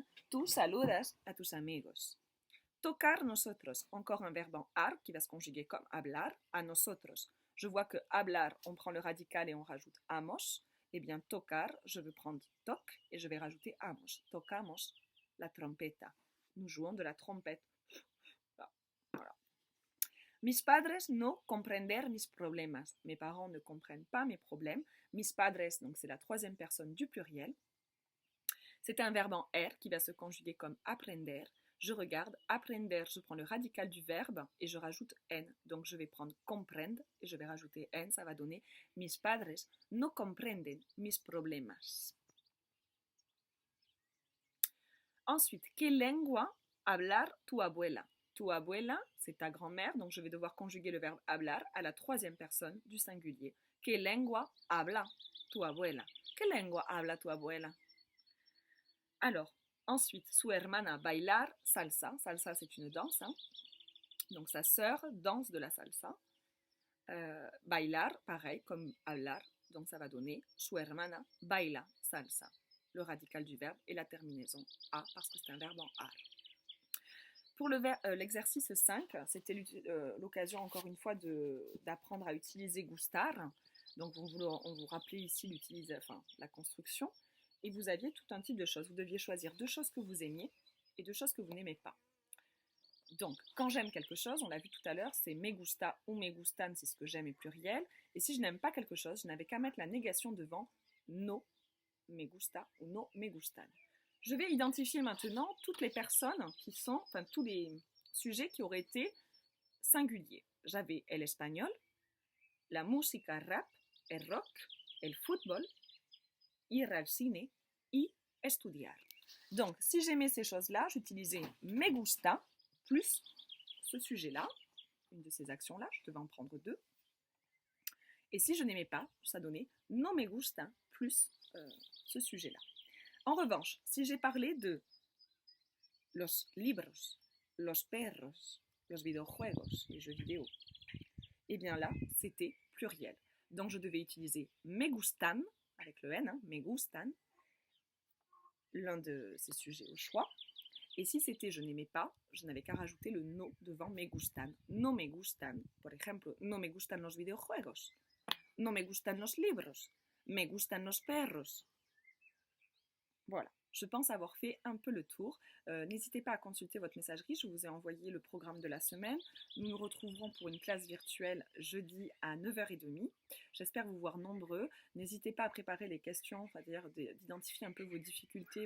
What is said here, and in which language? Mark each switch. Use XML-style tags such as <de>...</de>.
<es>Tú saludas a tus amigos.</es> <fr>Tocar nosotros, encore un verbe en ar qui va se conjuguer comme hablar, a nosotros. Je vois que hablar, on prend le radical et on rajoute amos. Eh bien, tocar, je vais prendre toc et je vais rajouter amos.</fr> <es>Tocamos la trompeta.</es> <fr>Nous jouons de la trompette. Voilà.</fr> <es>Mis padres no comprender mis problemas.</es> <fr>Mes parents ne comprennent pas mes problèmes. Mis padres, donc c'est la troisième personne du pluriel. C'est un verbe en er qui va se conjuguer comme aprender. Je regarde, aprender, je prends le radical du verbe et je rajoute n. Donc je vais prendre comprendre et je vais rajouter n, ça va donner</fr> <es>mis padres no comprenden mis problemas.</es> <fr>Ensuite,</fr> <es>¿qué lengua hablar tu abuela?</es> <fr>Tu abuela, c'est ta grand-mère, donc je vais devoir conjuguer le verbe hablar à la troisième personne du singulier.</fr> <es>¿Qué lengua habla tu abuela? ¿Qué lengua habla tu abuela?</es> <fr>Alors, ensuite,</fr> <es>su hermana bailar salsa.</es> <fr>Salsa, c'est une danse. Donc, sa sœur danse de la salsa. Bailar, pareil, comme hablar. Donc, ça va donner</fr> <es>su hermana baila salsa.</es> <fr>Le radical du verbe et la terminaison a, parce que c'est un verbe en ar. Pour l'exercice 5, c'était l'occasion, encore une fois, d'apprendre à utiliser gustar. Donc, on vous rappelait ici la construction. Et vous aviez tout un type de choses. Vous deviez choisir 2 choses que vous aimiez et 2 choses que vous n'aimez pas. Donc, quand j'aime quelque chose, on l'a vu tout à l'heure, c'est me gusta ou me gustan, c'est ce que j'aime et pluriel. Et si je n'aime pas quelque chose, je n'avais qu'à mettre la négation devant no me gusta ou no me gustan. Je vais identifier maintenant toutes les personnes tous les sujets qui auraient été singuliers. J'avais</fr> <es>el espagnol, la música rap, el rock, el fútbol, ir al cine y estudiar.</es> <fr>Donc, si j'aimais ces choses-là, j'utilisais me gusta plus ce sujet-là, une de ces actions-là, je devais en prendre 2. Et si je n'aimais pas, ça donnait no me gusta plus ce sujet-là. En revanche, si j'ai parlé de los libros, los perros, los videojuegos, les jeux vidéo, eh bien là, c'était pluriel. Donc, je devais utiliser me gustan, avec le N, me gustan, l'un de ces sujets au choix. Et si c'était je n'aimais pas, je n'avais qu'à rajouter le no devant me gustan.</fr> <es>No me gustan, por ejemplo, no me gustan los videojuegos, no me gustan los libros, me gustan los perros.</es> <fr>Voilà, je pense avoir fait un peu le tour. N'hésitez pas à consulter votre messagerie, je vous ai envoyé le programme de la semaine. Nous nous retrouverons pour une classe virtuelle jeudi à 9h30. J'espère vous voir nombreux. N'hésitez pas à préparer les questions, c'est-à-dire d'identifier un peu vos difficultés.</fr>